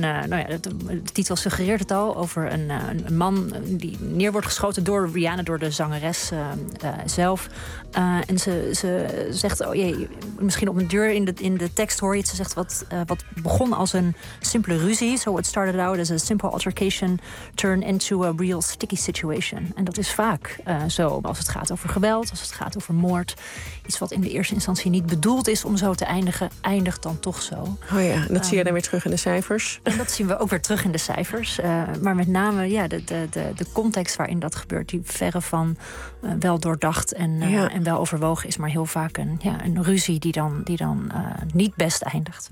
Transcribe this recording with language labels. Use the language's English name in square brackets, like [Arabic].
[Dutch] de titel suggereert het al. Over een man die neer wordt geschoten door Rihanna, door de zangeres zelf. En ze zegt, oh jee, misschien op een deur in de tekst hoor je het. Ze zegt wat begon als een simpele ruzie. [English] So it started out as a simple altercation turn into a real sticky situation. [Dutch] En dat is vaak zo. Als het gaat over geweld, als het gaat over moord. Iets wat in de eerste instantie niet bedoeld is om zo te eindigen, eindigt dan toch zo. Oh ja, dat zie je dan weer terug in de cijfers. En dat zien we ook weer terug in de cijfers. Maar met name de context waarin dat gebeurt, die verre van wel doordacht en wel overwogen is, maar heel vaak een ruzie die dan niet best eindigt.